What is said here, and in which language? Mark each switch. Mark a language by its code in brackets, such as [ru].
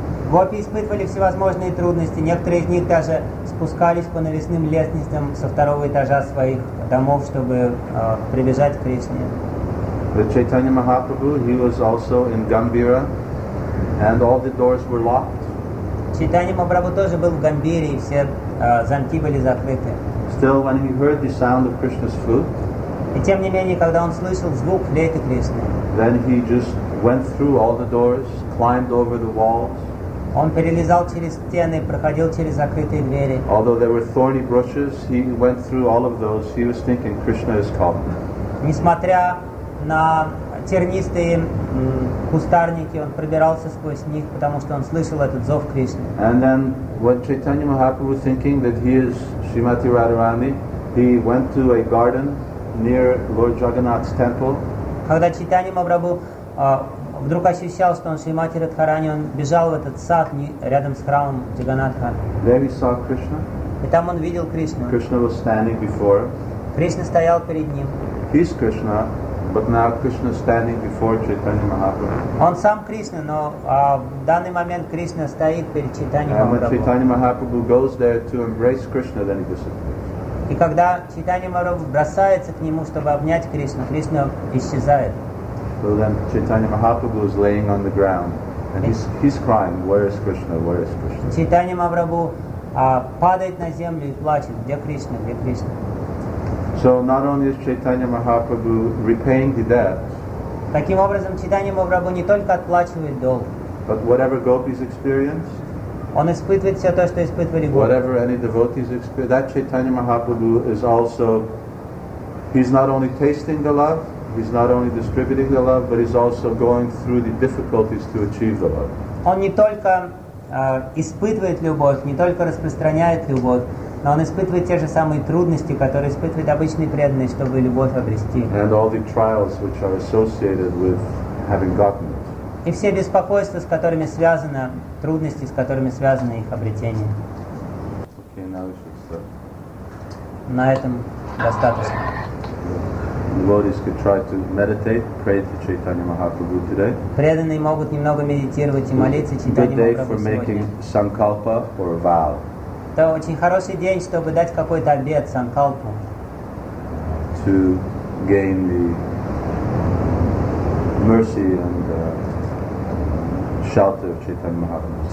[ru] Гопи испытывали всевозможные трудности. Некоторые из них даже спускались по навесным лестницам со второго этажа своих домов, чтобы прибежать к Кришне. [en] The Chaitanya Mahaprabhu, he was also in Gambira, and all the doors were locked. [ru] Чайтанья Махапрабху тоже был в Гамбире, и все замки были закрыты. [en] Still, when he heard the sound of Krishna's flute, [ru] и тем не менее, когда он слышал звук флейты Кришны, [en] then he just went through all the doors, climbed over the walls. [ru] Он перелезал через стены, проходил через закрытые двери. [en] Although there were thorny bushes, he went through all of those. He was thinking, Krishna is calling. [ru] Несмотря на тернистые кустарники, он пробирался сквозь них, потому что он слышал этот зов Кришны. [en] And then when Chaitanya Mahaprabhu was thinking that he is Srimati Radharani, he went to a garden near Lord Jagannath's temple. [ru] Когда Чайтанья Махапрабху вдруг ощущал, что он Шримати Радхарани, он бежал в этот сад рядом с храмом Джаганатха. [en] There he saw Krishna. [ru] И там он видел Кришну. [en] Krishna was standing before him. [ru] Кришна стоял перед ним. [en] He's Krishna, but now Krishna standing before Chaitanya Mahaprabhu. [ru] Он сам Кришна, но в данный момент Кришна стоит перед Чайтанья Махапрабху. [en] And when Chaitanya Mahaprabhu goes there to embrace Krishna, then he disappears. [ru] И когда Чайтанья Махапрабху бросается к нему, чтобы обнять Кришну, Кришна исчезает. [en] So then Chaitanya Mahaprabhu is laying on the ground, and he's crying, where is Krishna, where is Krishna? [ru] Чайтанья Махапрабху падает на землю и плачет, где Кришна, где Кришна? [en] So not only is Chaitanya Mahaprabhu repaying the debt, [ru] таким образом Чайтанья Махапрабху не только отплачивает долг, [en] but whatever gopis experience, [ru] он испытывает все то, что испытывали гопи. [en] Whatever any devotees experience, that Chaitanya Mahaprabhu is also, he's not only tasting the love, he's not only distributing the love, but he's also going through the difficulties to achieve the love. [ru] Он не только испытывает любовь, не только распространяет любовь, но он испытывает те же самые трудности, которые испытывает обычный преданный, чтобы любовь обрести. [en] And all the trials which are associated with having gotten it. [ru] И все беспокойства, с которыми связано, трудности, с которыми связано их обретение. [en] Okay, now we should start. [ru] На этом достаточно. [en] Devotees could try to meditate, pray to Chaitanya Mahaprabhu today. [ru] Преданные могут немного медитировать и молиться Чайтанье Махапрабху сегодня. [en] Good day for making sankalpa or vow. [ru] Это очень хороший день, чтобы дать какой-то обет, санкалпу. [en] To gain the mercy and shelter of Chaitanya Mahaprabhu.